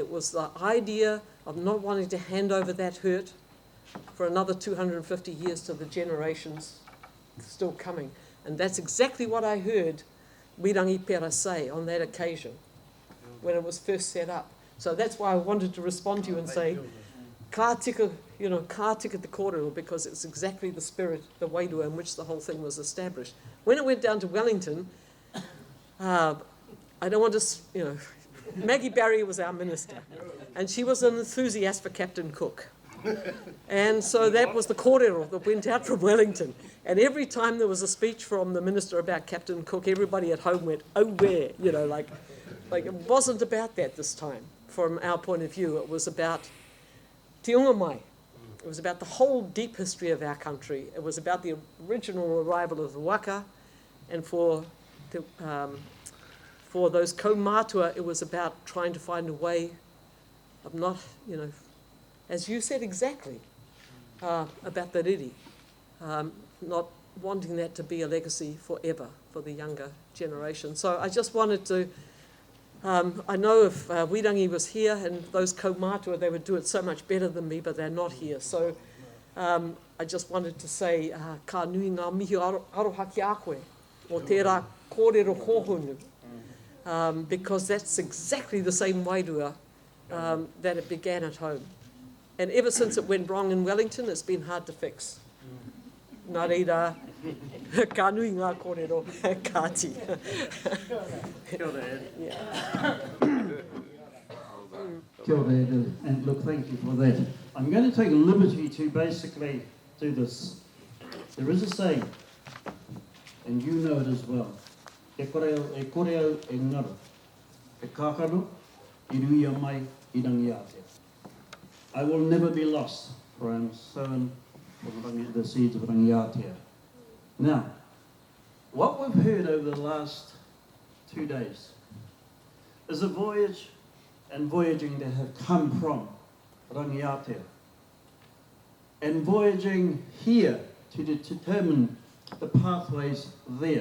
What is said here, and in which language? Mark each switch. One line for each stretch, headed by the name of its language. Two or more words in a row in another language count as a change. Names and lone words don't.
English: It was the idea of not wanting to hand over that hurt for another 250 years to the generations still coming. And that's exactly what I heard Waitangi Pera say on that occasion when it was first set up. So that's why I wanted to respond to you and say,
Māori: ka tika, ka tika te kōrero,
English: because it's exactly the spirit, the wairua in which the whole thing was established. When it went down to Wellington, I don't want to, Maggie Barry was our minister, and she was an enthusiast for Captain Cook. And so that was the kōrero that went out from Wellington. And every time there was a speech from the minister about Captain Cook, everybody at home went, oh, where? Like it wasn't about that this time. From our point of view, it was about
Māori: te unga mai.
English: It was about the whole deep history of our country. It was about the original arrival of the waka, and for those kaumātua, it was about trying to find a way of not, as you said exactly, about the riri, not wanting that to be a legacy forever for the younger generation. So I just wanted to, I know if Waitangi was here and those kaumātua, they would do it so much better than me, but they're not here. So I just wanted to say,
Māori: ka nui ngā mihi aroha ki a koe, o tērā kōrero hōhunu,
English: because that's exactly the same wairua that it began at home. And ever since it went wrong in Wellington, it's been hard to fix.
Māori: Nā reira, ka nui ngā kōrero, kāti. Kia ora, Ed.
English: Yeah.
Māori: Kia ora, Ed.
English: And look, thank you for that. I'm going to take a liberty to basically do this. There is a saying, and you know it as well.
Māori: E koreo e ngaro. E kākano, I ruia mai, I rangi ātea.
English: I will never be lost, for I am sown for the seeds of Rangiatea. Now, what we've heard over the last 2 days is a voyage and voyaging that have come from Rangiatea, and voyaging here to determine the pathways there.